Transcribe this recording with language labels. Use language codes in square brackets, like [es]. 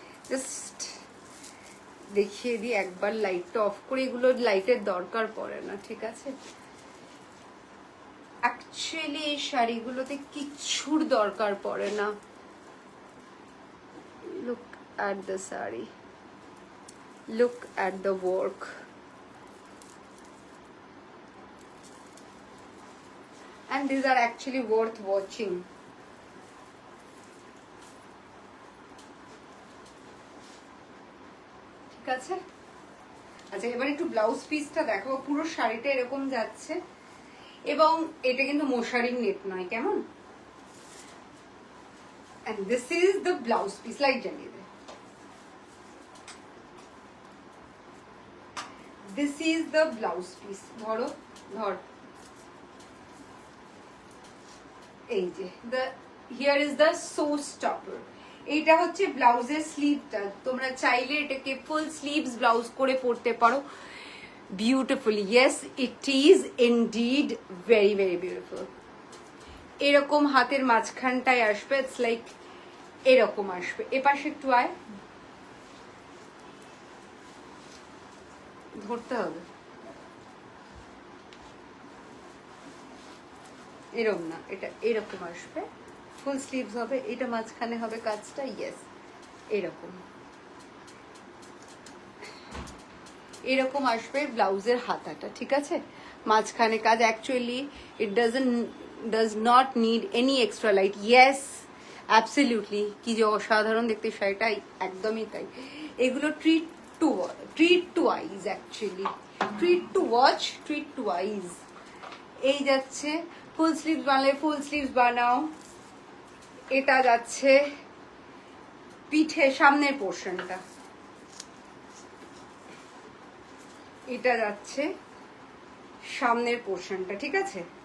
[bn] Just দেখিয়ে দিই একবার, লাইটটা অফ করে, এগুলো লাইটের দরকার পড়ে না, ঠিক আছে। অ্যাকচুয়ালি এই শাড়িগুলোতে কিচ্ছুর দরকার পড়ে না। [en] Look at the sari, look at the work. And these are actually worth watching. [bn] ঠিক আছে, আচ্ছা এবার একটু ব্লাউজ পিসটা দেখো। পুরো শাড়িটা এরকম যাচ্ছে, এবং এটা কিন্তু মশারির নেট নয়, কেমন। [en] And this is the blouse piece, [bn] light জ্বালিয়ে দে। [en] This is the blouse piece, [bn] ধরো, ধর, এই যে [en] Here is the show stopper. [bn] এইটা হচ্ছে ব্লাউজের স্লিভটা, তোমরা চাইলে এটাকে ফুল স্লিভস ব্লাউজ করে পরতে পারো beautifully. [en] Yes, it is indeed very very beautiful. [bn] এরকম হাতের মাঝখানটায় আসবে, [en] it's like [bn] এরকম আসবে। এপাশে একটু আয়, ধরতে হবে, এরকম না, এটা এরকম আসবে, ফুল স্লিভস হবে, এটা মাঝখানে হবে কাজটা। ইয়েস, এরকম এরকম আসবে ব্লাউজের হাতাটা, ঠিক আছে, মাঝখানে কাজ। [en] Actually it doesn't does not need any extra light. Yes, absolutely. [bn] কি যে অসাধারণ দেখতে শাড়িটা, একদমই তাই। এগুলো [en] Treat to eyes, actually treat to watch, treat to eyes. [bn] এই যাচ্ছে ফুল স্লিভস বানালে ফুল স্লিভস বানাও। এটা যাচ্ছে পিঠে সামনের পোর্শনটা, এটা যাচ্ছে সামনের পোর্শনটা, ঠিক আছে?